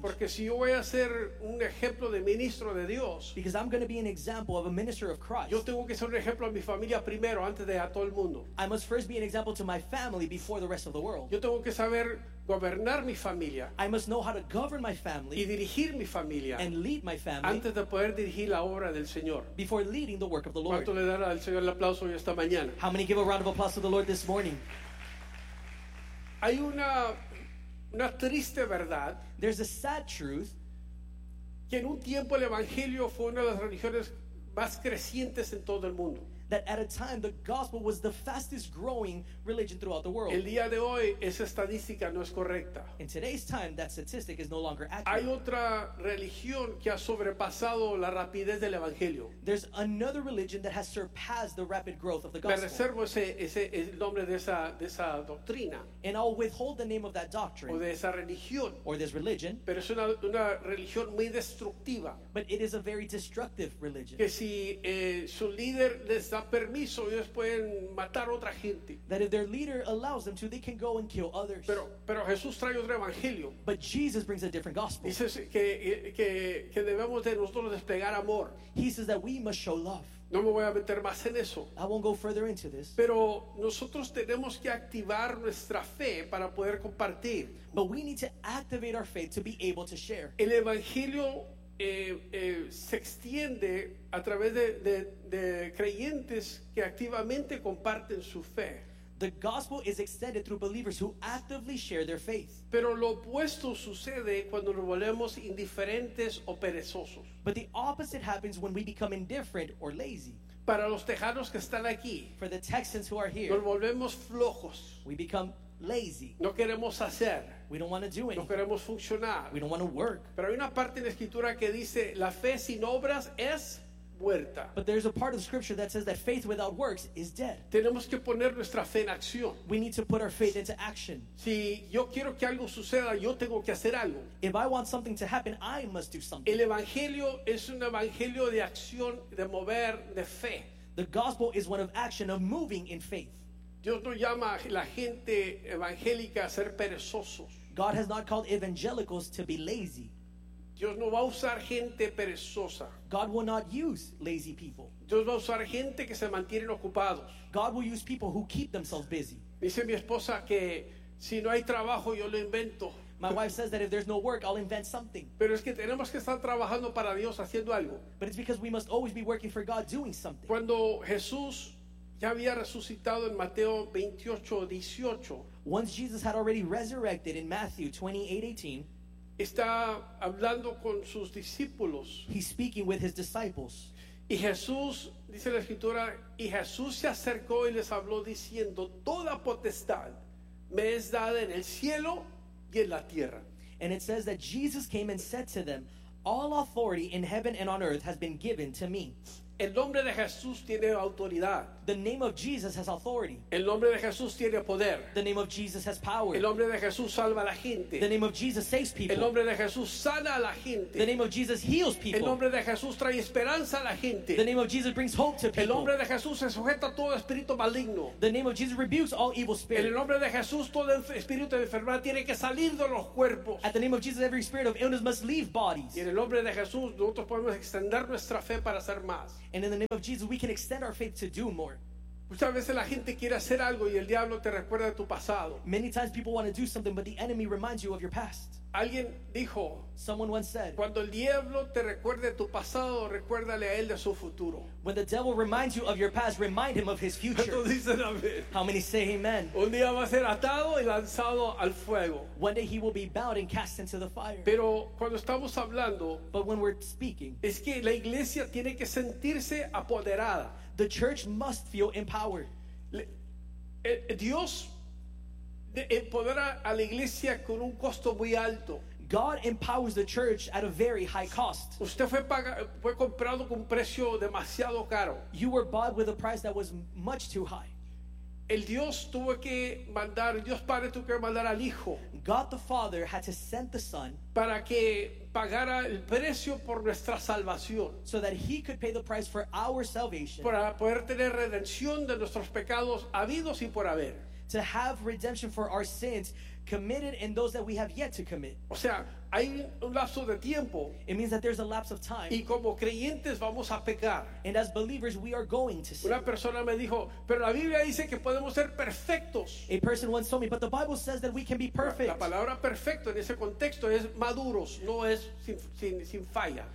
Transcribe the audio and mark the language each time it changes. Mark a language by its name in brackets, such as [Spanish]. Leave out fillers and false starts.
[Spanish] Porque si yo voy a ser un ejemplo de ministro de Dios, [English] because I'm going to be an example of a minister of Christ. [Spanish] Yo tengo que ser un ejemplo a mi familia primero antes de a todo el mundo. [English] I must first be an example to my family before the rest of the world. [Spanish] Yo tengo que saber gobernar mi familia. [English] I must know how to govern my family. [Spanish] Y dirigir mi familia. [English] And lead my family. [Spanish] Antes de poder dirigir la obra del Señor. [English] Before leading the work of the Lord. [Spanish] ¿Cuánto le dan al Señor el aplauso hoy esta mañana? [English] How many give a round of applause to the Lord this morning? [Spanish] Hay una triste verdad. [English] There's a sad truth. [Spanish] Que en un tiempo el evangelio fue una de las religiones más crecientes en todo el mundo. [English] That at a time the gospel was the fastest growing religion throughout the world. [Spanish] El día de hoy esa estadística no es correcta. [English] In today's time that statistic is no longer accurate. [Spanish] Hay otra religión que ha sobrepasado la rapidez del evangelio. [English] There's another religion that has surpassed the rapid growth of the gospel. [Spanish] Me reservo ese el nombre de esa doctrina. [English] And I'll withhold the name of that doctrine. [Spanish] O de esa religión. [English] Or this religion. [Spanish] Pero es una religión muy destructiva. [English] But it is a very destructive religion. [Spanish] Que si su líder les da permiso, ellos pueden matar otra gente. [English] That if their leader allows them to, they can go and kill others. [Spanish] Pero Jesús trae otro evangelio. [English] But Jesus brings a different gospel. [Spanish] Dice que debemos de nosotros desplegar amor. [English] He says that we must show love. [Spanish] No me voy a meter más en eso. [English] I won't go further into this. [Spanish] Pero nosotros tenemos que activar nuestra fe para poder compartir. [English] But we need to activate our faith to be able to share. [Spanish] El evangelio se extiende a través de creyentes que activamente comparten su fe. [English] The gospel is extended through believers who actively share their faith. [Spanish] Pero lo opuesto sucede cuando nos volvemos indiferentes o perezosos. [English] But the opposite happens when we become indifferent or lazy. [Spanish] Para los tejanos que están aquí, [English] for the Texans who are here, [Spanish] nos volvemos flojos. [English] We become lazy. [Spanish] No queremos hacer. [English] We don't want to do anything. [Spanish] No queremos funcionar. [English] We don't want to work. [Spanish] Pero hay una parte en la escritura que dice la fe sin obras es muerta. [English] But there's a part of the scripture that says that faith without works is dead. [Spanish] Tenemos que poner nuestra fe en acción. [English] We need to put our faith into action. [Spanish] Si yo quiero que algo suceda, yo tengo que hacer algo. [English] If I want something to happen, I must do something. [Spanish] El evangelio es un evangelio de acción, de mover, de fe. [English] The gospel is one of action, of moving in faith. [Spanish] Dios no llama a la gente evangélica a ser perezosos. [English] God has not called evangelicals to be lazy. [Spanish] Dios no va a usar gente perezosa. [English] God will not use lazy people. [Spanish] Dios va a usar gente que se mantienen ocupados. [English] God will use people who keep themselves busy. [Spanish] Dice mi esposa que si no hay trabajo yo lo invento. [English] My wife says that if there's no work, I'll invent something. [Spanish] Pero es que tenemos que estar trabajando para Dios haciendo algo. [English] But it's because we must always be working for God doing something. [Spanish] Cuando Jesús ya había resucitado en Mateo 28:18. [English] Once Jesus had already resurrected in Matthew 28:18. [Spanish] Está hablando con sus discípulos. [English] He's speaking with his disciples. [Spanish] Y Jesús, dice la escritura, y Jesús se acercó y les habló diciendo, toda potestad me es dada en el cielo y en la tierra. [English] And it says that Jesus came and said to them, all authority in heaven and on earth has been given to me. [Spanish] El nombre de Jesús tiene autoridad. [English] The name of Jesus has authority. [Spanish] El nombre de Jesús tiene poder. [English] The name of Jesus has power. [Spanish] El nombre de Jesús salva a la gente. [English] The name of Jesus saves people. [Spanish] El nombre de Jesús sana a la gente. [English] The name of Jesus heals people. [Spanish] El nombre de Jesús trae esperanza a la gente. [English] The name of Jesus brings hope to people. [Spanish] El nombre de Jesús se sujeta a todo espíritu maligno. [English] The name of Jesus rebukes all evil spirits. [Spanish] En el nombre de Jesús todo el espíritu de enfermedad tiene que salir de los cuerpos. [English] At the name of Jesus every spirit of illness must leave bodies. [Spanish] Y en el nombre de Jesús nosotros podemos extender nuestra fe para hacer más. [English] And in the name of Jesus, we can extend our faith to do more. [Spanish] Muchas veces la gente quiere hacer algo y el diablo te recuerda tu pasado. [English] Many times people want to do something, but the enemy reminds you of your past. [Spanish] Alguien dijo, [English] someone once said, [Spanish] cuando el diablo te recuerde tu pasado, recuérdale a él de su futuro. [English] When the devil reminds you of your past, remind him of his future. How many say amen? [Spanish] Un día va a ser atado y lanzado al fuego. [English] One day he will be bound and cast into the fire. [Spanish] Pero cuando estamos hablando, [English] but when we're speaking, [Spanish] es que la iglesia tiene que sentirse apoderada. [English] The church must feel empowered. [Spanish] Dios empodera a la iglesia con un costo muy alto. [English] God empowers the church at a very high cost. [Spanish] Usted fue pagado, fue comprado con un precio demasiado caro. [English] You were bought with a price that was much too high. [Spanish] El Dios tuvo que mandar, Dios Padre tuvo que mandar al Hijo. [English] God the Father had to send the Son [Spanish] para que pagara el precio por nuestra salvación. [English] So that he could pay the price for our salvation. [Spanish] Para poder tener redención de nuestros pecados habidos y por haber. [English] To have redemption for our sins committed and those that we have yet to commit. [Spanish] O sea, hay un lapso de tiempo. [English] It means that there's a lapse of time. [Spanish] Y como creyentes vamos a pecar. [English] And as believers, we are going to sin. [Spanish] Una persona me dijo, pero la Biblia dice que podemos ser perfectos. [English] A person once told me, but the Bible says that we can be perfect. [Spanish] La palabra perfecto en ese contexto es maduros, no es sin falla.